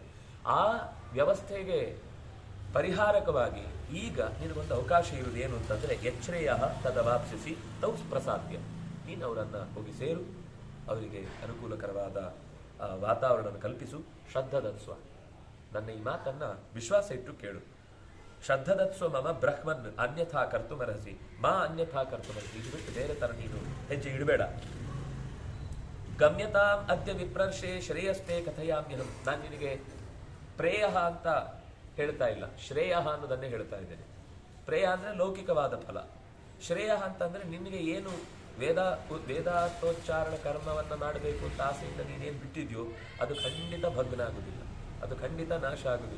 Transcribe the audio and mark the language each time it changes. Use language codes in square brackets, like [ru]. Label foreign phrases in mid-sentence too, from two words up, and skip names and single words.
[kn] ಆ ವ್ಯವಸ್ಥೆಗೆ ಪರಿಹಾರಕವಾಗಿ ಈಗ ನಿನಗೊಂದು ಅವಕಾಶ ಇರುವುದು ಏನು ಅಂತಂದ್ರೆ, [sa] ಎಚ್ರೇಯ ತದವಾಪ್ಸಿಸಿ ತೌ ಪ್ರಸಾದ್ಯ, [kn] ನೀನು ಅವರನ್ನ ಹೋಗಿ ಸೇರು, ಅವರಿಗೆ ಅನುಕೂಲಕರವಾದ ವಾತಾವರಣವನ್ನು ಕಲ್ಪಿಸು, ಶ್ರದ್ಧದತ್ಸ್ವ, ನನ್ನ ಈ ಮಾತನ್ನ ವಿಶ್ವಾಸ ಇಟ್ಟು ಕೇಳು. [sa] ಶ್ರದ್ಧದತ್ಸ್ವ ಮಮ ಬ್ರಹ್ಮನ್ ಅನ್ಯಥಾ ಕರ್ತುಮರಸಿ ಮಾ ಅನ್ಯಥಾ ಕರ್ತುಮರಸಿ, [kn] ಇದು ಬಿಟ್ಟು ಬೇರೆ ತರ ನೀನು ಹೆಜ್ಜೆ ಇಡಬೇಡ. [sa] ಗಮ್ಯತಾಂ ಅದ್ಯ ವಿಪ್ರರ್ಷೆ ಶ್ರೇಯಸ್ತೆ ಕಥಯಾಮ್ಯಹಂ, [kn] ನಾನು ನಿನಗೆ ಪ್ರೇಯ ಅಂತ ಹೇಳ್ತಾ ಇಲ್ಲ, ಶ್ರೇಯ ಅನ್ನೋದನ್ನೇ ಹೇಳ್ತಾ ಇದ್ದೇನೆ. ಪ್ರೇಯ ಅಂದ್ರೆ ಲೌಕಿಕವಾದ ಫಲ, ಶ್ರೇಯ ಅಂತಂದ್ರೆ ನಿನಗೆ ಏನು ವೇದಾರ್ಥೋಚ್ಚಾರಣ ಕರ್ಮವನ್ನ ಮಾಡಬೇಕು ಅಂತ ಆಸೆಯಿಂದ ನೀನೇನು ಬಿಟ್ಟಿದ್ಯೋ ಅದು ಖಂಡಿತ ಭಗ್ನ ಆಗುದಿಲ್ಲ, ಅದು ಖಂಡಿತ ನಾಶ ಆಗುದಿಲ್ಲ.